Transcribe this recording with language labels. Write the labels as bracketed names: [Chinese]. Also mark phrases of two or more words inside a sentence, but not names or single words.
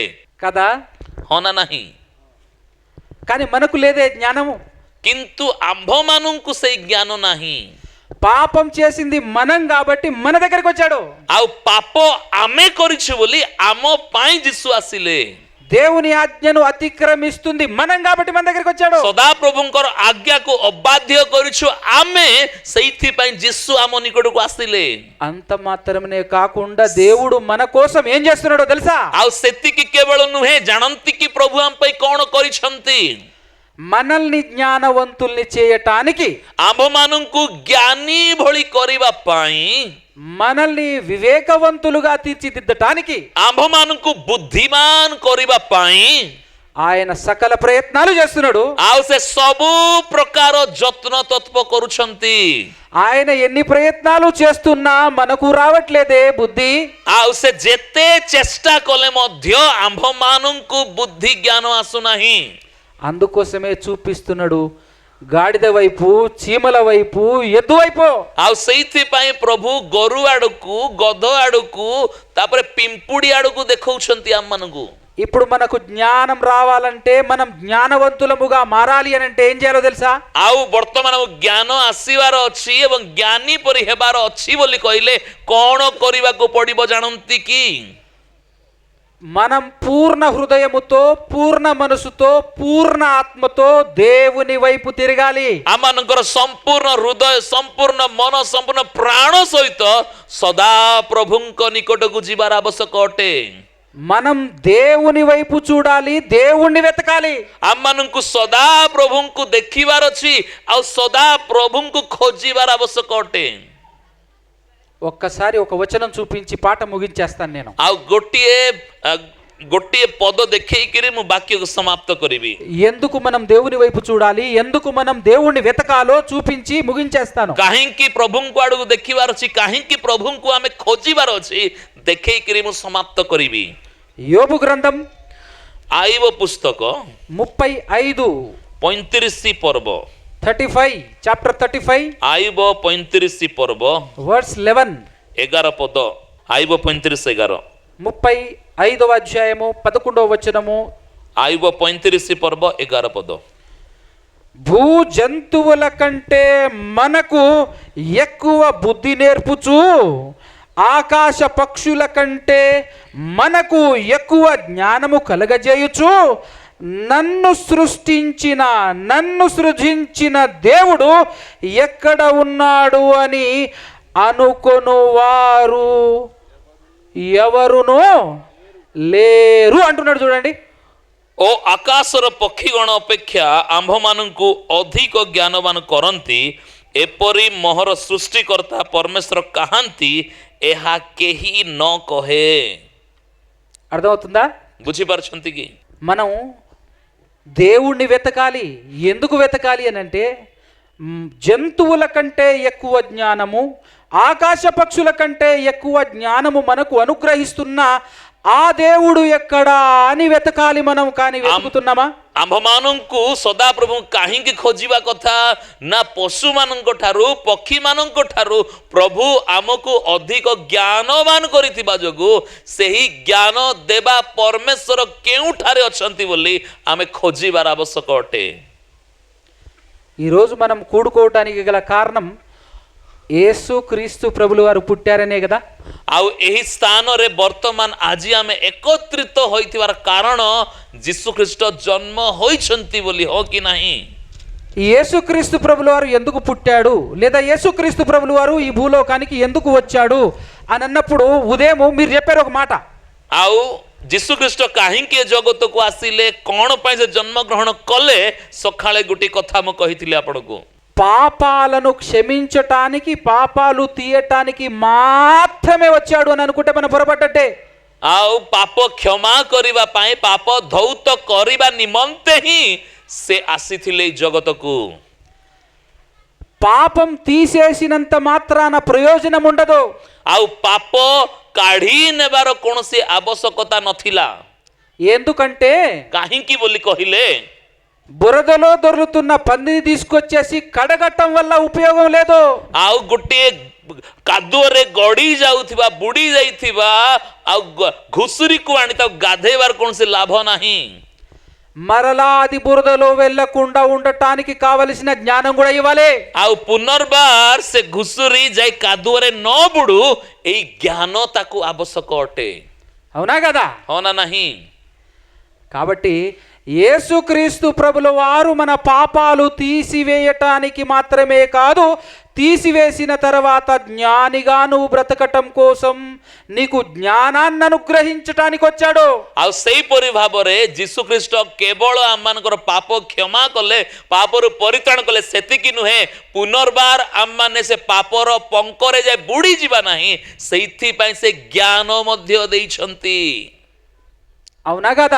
[Telugu] కదా. [Odia] ହଁ ନା ନାହିଁ? [Telugu] కానీ మనకు లేదే జ్ఞానము. [Odia] କିନ୍ତୁ ଆମ୍ଭମାନଙ୍କୁ ସେଇ ଜ୍ଞାନ ନାହିଁ। [Telugu] పాపం చేసింది మనం కాబట్టి మన దగ్గరికి వచ్చాడు. [Odia] ଆଉ ପାପ ଆମେ କରିଛୁ ବୋଲି ଆମ ପାଇଁ ଯୀଶୁ ଆସିଲେ। [Telugu] దేవుని ఆజ్ఞను అతిక్రమిస్తుంది మనం కాబట్టి మన దగ్గరికి వచ్చాడు. [Odia] ସଦା ପ୍ରଭୁଙ୍କର ଆଜ୍ଞାକୁ ଅବାଧ୍ୟ କରିଛୁ ଆମେ, ସେଇଥିପାଇଁ ଯୀଶୁ ଆମ ନିକଟକୁ ଆସିଲେ। [Telugu] అంత మాత్రమే కాకుండా దేవుడు మన కోసం ఏం చేస్తున్నాడో తెలుసా? [Odia] ଆଉ ସେତିକି କେବଳ ନୁହେଁ, ଜାଣନ୍ତି କି ପ୍ରଭୁ ଆମ ପାଇଁ କଣ କରିଛନ୍ତି? [Telugu] మనల్ని జ్ఞానవంతుల్ని చేయటానికి, [Odia] ଆମ୍ଭମାନଙ୍କୁ ଜ୍ଞାନୀ ଭଳି କରିବା ପାଇଁ, [Telugu] మనల్ని వివేకవంతులుగా తీర్చిదిద్దటానికి, [Odia] ଆମ୍ଭମାନଙ୍କୁ ବୁଦ୍ଧିମାନ କରିବା ପାଇଁ [Telugu] ఆయన సకల ప్రయత్నాలు చేస్తున్నాడు. [Odia] ଆଉ ସେ ସବୁ ପ୍ରକାର ଯତ୍ନ ତତ୍ପ କରୁଛନ୍ତି। [Telugu] ఆయన ఎన్ని ప్రయత్నాలు చేస్తున్నా మనకు రావట్లేదే బుద్ధి. [Odia] ଆଉ ସେ ଯେତେ ଚେଷ୍ଟା କଲେ ମଧ୍ୟ ଆମ୍ଭମାନଙ୍କୁ ବୁଦ୍ଧି ଜ୍ଞାନ ଆସୁନାହିଁ। [Telugu] అందుకోసమే చూపిస్తున్నాడు గాడిద వైపు, చీమల వైపు, ఎద్దు వైపు. [Odia] ଆଉ ସେଇଥିପାଇଁ ପ୍ରଭୁ ଗୋରୁ ଆଡକୁ, ଗଧ ଆଡକୁ, ତାପରେ ପିମ୍ପୁଡି ଆଡକୁ ଦେଖଉଛନ୍ତି ଆମମାନଙ୍କୁ। [Telugu] ఇప్పుడు మనకు జ్ఞానం రావాలంటే, మనం జ్ఞానవంతులముగా మారాలి అని అంటే ఏం చేయాలో తెలుసా? [Odia] ଆଉ ବର୍ତ୍ତମାନ ଜ୍ଞାନ ଆସିବାର ଅଛି ଏବଂ ଜ୍ଞାନୀ ପରି ହେବାର ଅଛି ବୋଲି କହିଲେ କଣ କରିବାକୁ ପଡିବ ଜାଣନ୍ତି କି? [Telugu] మనం పూర్ణ హృదయముతో, పూర్ణ మనసుతో, పూర్ణ ఆత్మతో దేవుని వైపు తిరగాలి. [Odia] ଆମମାନଙ୍କର ସମ୍ପୂର୍ଣ୍ଣ ହୃଦୟ, ସମ୍ପୂର୍ଣ୍ଣ ମନ, ସମ୍ପୂର୍ଣ୍ଣ ପ୍ରାଣ ସହିତ ସଦା ପ୍ରଭୁଙ୍କ ନିକଟକୁ ଯିବାର ଆବଶ୍ୟକ ଅଟେ। [Telugu] మనం దేవుని వైపు చూడాలి, దేవుణ్ణి వెతకాలి. [Odia] ଆମମାନଙ୍କୁ ସଦା ପ୍ରଭୁଙ୍କୁ ଦେଖିବାର ଅଛି ଆଉ ସଦା ପ୍ରଭୁଙ୍କୁ ଖୋଜିବାର ଆବଶ୍ୟକ ଅଟେ। [Telugu] ఒక్కసారి ఒక వచనం చూపించి పాట ముగించేస్తాను నేను. [Odia] ଆଉ ଗୋଟିଏ ପଦ ଦେଖେଇକିରି ମୁଁ ବାକ୍ୟକୁ ସମାପ୍ତ କରିବି। [Telugu] ఎందుకు మనం దేవుని వైపు చూడాలి, ఎందుకు మనం దేవుణ్ణి వెతకాలో చూపించి ముగించేస్తాను. [Odia] କାହିଁକି ପ୍ରଭୁଙ୍କୁ ଆଡକୁ ଦେଖିବାର ଅଛି, କାହିଁକି ପ୍ରଭୁଙ୍କୁ ଆମେ ଖୋଜିବାର ଅଛି, ଦେଖେଇକିରି ମୁଁ ସମାପ୍ତ କରିବି। [Telugu] యోబు గ్రంథం [Odia] ଆଇବ ପୁସ୍ତକ 35 ପର୍ବ [Telugu] 35 చాప్టర్ 35 [Odia] ଆଇବ 35 ପର୍ବ [Telugu] వర్స్ 11 [Odia] 11 ପଦ ଆଇବ 35 [Telugu] 35వ అధ్యాయము 11వ వచనము. [Odia] ଆଇବ 35 ପର୍ବ 11 పଦ। [Telugu] భూ జంతువుల కంటే మనకు ఎక్కువ బుద్ధి నేర్పుచు, ఆకాశ పక్షుల కంటే మనకు ఎక్కువ జ్ఞానము కలగజేయుచు, నన్ను సృజించిన దేవుడు ఎక్కడ ఉన్నాడు అని అనుకొనువారు ఎవరునూ లేరు అంటున్నాడు. చూడండి, [Odia] ଓ ଆକାଶର ପକ୍ଷୀଗଣ ଅପେକ୍ଷା ଆମ୍ଭମାନଙ୍କୁ ଅଧିକ ଜ୍ଞାନବାନ କରନ୍ତି, ଏପରି ମୋହର ସୃଷ୍ଟିକର୍ତ୍ତା ପରମେଶ୍ୱର କାହାନ୍ତି, ଏହା କେହି ନ କହେ। [Telugu] అర్థమవుతుందా? [Odia] ବୁଝିପାରୁଛନ୍ତି କି? [Telugu] మనం దేవుణ్ణి వెతకాలి. ఎందుకు వెతకాలి అని అంటే, జంతువుల కంటే ఎక్కువ జ్ఞానము, ఆకాశ పక్షుల కంటే ఎక్కువ జ్ఞానము మనకు అనుగ్రహిస్తున్న ఆ దేవుడు ఎక్కడా అని వెతకాలి మనం. కానీ వెతుకుతున్నామా? [Odia] ଆମ୍ଭମାନଙ୍କୁ ସଦାପ୍ରଭୁ କାହିଁକି ଖୋଜିବା କଥା ନା ପଶୁମାନଙ୍କ ଠାରୁ ପକ୍ଷୀମାନଙ୍କ ଠାରୁ ପ୍ରଭୁ ଆମକୁ ଅଧିକ ଜ୍ଞାନବାନ କରିଥିବା ଯୋଗୁଁ ସେହି ଜ୍ଞାନ ଦେବା ପରମେଶ୍ୱର କେଉଁଠାରେ ଅଛନ୍ତି ବୋଲି ଆମେ ଖୋଜିବାର ଆବଶ୍ୟକ ଅଟେ। [Telugu] ఈరోజు మనం కూడుకోవటానికి గల కారణం యేసు క్రీస్తు ప్రభులు వారు పుట్టారనే కదా. [Odia] ଆଉ ଏହି ସ୍ଥାନରେ ବର୍ତ୍ତମାନ ଆଜି ଆମେ ଏକତ୍ରିତ ହୋଇଥିବାର କାରଣ ଯୀଶୁଖ୍ରୀଷ୍ଟ ଜନ୍ମ ହୋଇଛନ୍ତି ବୋଲି, ହଁ କି ନାହିଁ? [Telugu] ఈ యేసుక్రీస్తు ప్రభులు వారు ఎందుకు పుట్టాడు, లేదా యేసుక్రీస్తు ప్రభులు వారు ఈ భూలోకానికి ఎందుకు వచ్చాడు అని అన్నప్పుడు ఉదయం మీరు చెప్పారు ఒక మాట. [Odia] ଆଉ ଯୀଶୁଖ୍ରୀଷ୍ଟ କାହିଁକି ଏ ଜଗତକୁ ଆସିଲେ, କ'ଣ ପାଇଁ ସେ ଜନ୍ମଗ୍ରହଣ କଲେ, ସକାଳେ ଗୋଟିଏ କଥା ମୁଁ କହିଥିଲି ଆପଣଙ୍କୁ। [Telugu] పాపాలను క్షమించటానికి, పాపాలు తీయటానికి మాత్రమే వచ్చాడు అని అనుకుంటే మనం పొరపడ్డట్టే. [Odia] ଆଉ ପାପ କ୍ଷମା କରିବା ପାଇଁ, ପାପ ଧୌତ କରିବା ନିମନ୍ତେ ହିଁ ସେ ଆସିଥିଲେ ଏଇ ଜଗତକୁ। [Telugu] పాపం తీసేసినంత మాత్రాన ప్రయోజనం ఉండదు. [Odia] ଆଉ ପାପ କାଢି ନେବାର କୌଣସି ଆବଶ୍ୟକତା ନଥିଲା। [Telugu] ఎందుకంటే [Odia] କାହିଁକି ବୋଲି କହିଲେ, [Telugu] బురదలో దొర్లుతున్న పందిని తీసుకొచ్చేసి కడగట్టం వల్ల ఉపయోగం లేదు. [Odia] ଆଉ ଗୋଟିଏ କାଦୁଅରେ ଗଡି ଯାଉଥିବା, ବୁଡି ଯାଇଥିବା ଆଉ ଘୁଷୁରିକୁ ଆଣି ତାକୁ ଗାଧେଇବାର କୌଣସି ଲାଭ ନାହିଁ। [Telugu] మరలా అది బురదలో వెళ్లకుండా ఉండటానికి కావలసిన జ్ఞానం కూడా ఇవ్వాలి. [Odia] ଆଉ ପୁନର୍ବାର ସେ ଘୁଷୁରି ଯାଇ କାଦୁଅରେ ନ ବୁଡୁ, ଏଇ ଜ୍ଞାନ ତାକୁ ଆବଶ୍ୟକ ଅଟେ। [Telugu] అవునా కదా? [Odia] ହଁ ନା ନାହିଁ? [Telugu] కాబట్టి యేసుక్రీస్తు ప్రభుల వారు మన పాపాలు తీసివేయటానికి మాత్రమే కాదు, తీసివేసిన తర్వాత జ్ఞానిగా నువ్వు బ్రతకటం కోసం నీకు జ్ఞానాన్ని అనుగ్రహించటానికి వచ్చాడు. [Odia] ଆଉ ସେହିପରି ଭାବରେ ଯୀଶୁଖ୍ରୀଷ୍ଟ କେବଳ ଆମମାନଙ୍କର ପାପ କ୍ଷମା କଲେ, ପାପରୁ ପରିତ୍ରାଣ କଲେ, ସେତିକି ନୁହେଁ, ପୁନର୍ବାର ଆମମାନେ ସେ ପାପର ପଙ୍କରେ ଯାଇ ବୁଡ଼ିଯିବା ନାହିଁ, ସେଇଥିପାଇଁ ସେ ଜ୍ଞାନ ମଧ୍ୟ ଦେଇଛନ୍ତି। [Telugu] అవునా కదా?